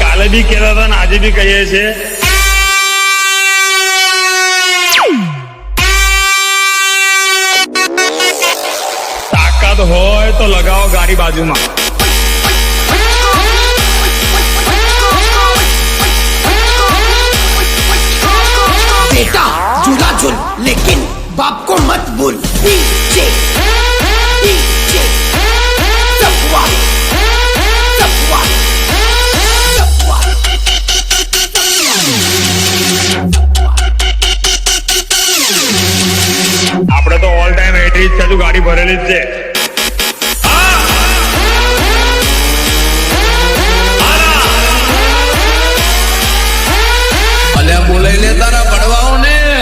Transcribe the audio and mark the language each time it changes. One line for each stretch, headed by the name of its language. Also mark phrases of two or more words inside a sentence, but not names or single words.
Gujarati: બી કહેતા હતા ને આજે બી કહીએ છીએ, તાકાત હોય તો લગાવો ગાડી બાજુમાં.
Hindi: बेटा झूला झूल लेकिन बाप को मत भूल. पीछे पीछे सपवा सपवा सपवा.
Gujarati: આપણે તો
English: all time
Gujarati: એટરી જ છે, ગાડી ભરેલી જ છે. અલ્યા બોલાઈ લે તારા પડવાઓ ને.